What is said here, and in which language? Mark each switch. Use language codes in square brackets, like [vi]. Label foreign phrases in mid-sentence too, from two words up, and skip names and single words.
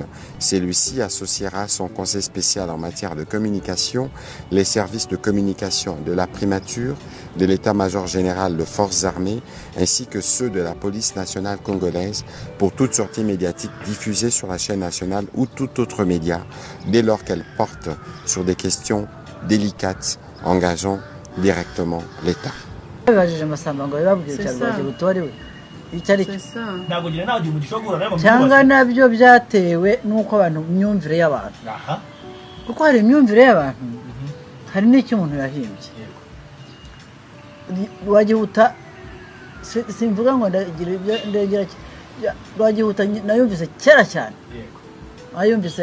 [fr] Celui-ci associera son conseil spécial en matière de communication, les services de communication de la primature, de l'état-major général de forces armées, ainsi que ceux de la police nationale congolaise pour toute sortie médiatique diffusée sur la chaîne nationale ou tout autre média, dès lors qu'elle porte sur des questions délicates engageant directement l'État. [rw] cyangwa nabyo byatewe nuko abantu imyumvire y'abantu kuko hari imyumvire y'abantu hari n'icyo umuntu yahimbye Rwagihuta simvuga ngo ndagira Rwagihuta nayumvise kera cyane ayumvise